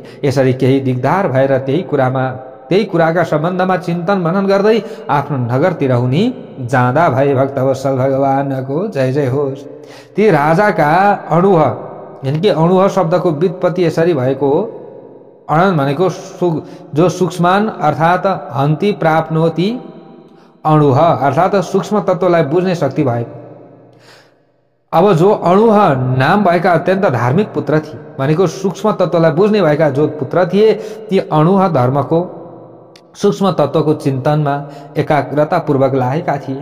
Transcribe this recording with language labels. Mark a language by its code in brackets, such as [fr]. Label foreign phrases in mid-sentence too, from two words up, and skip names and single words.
[ne] यसरी केही दिगदार भएर त्यही कुराका सम्बन्धमा चिन्तन मनन गर्दै आफ्नो नगरतिर हुने जाँदा भए भक्तवत्सल भगवानको जय जय होस्। ती राजाका अणुह, यानि कि अणुह शब्दको व्युत्पत्ति यसरी भएको हो। अणन भनेको जो सूक्ष्मान अर्थात् [sa] हन्ति प्राप्नोति, [ne] अणुह अर्थात् सूक्ष्म तत्त्वलाई बुझ्ने शक्ति भएको। अब जो अणुह नाम भएका अत्यन्त धार्मिक पुत्र थिए भनेको सूक्ष्म तत्त्वलाई बुझ्ने भएका जो पुत्र थिए, ती अणुह धर्मको सूक्ष्म तत्त्वको चिन्तनमा एकाग्रतापूर्वक लागेका थिए।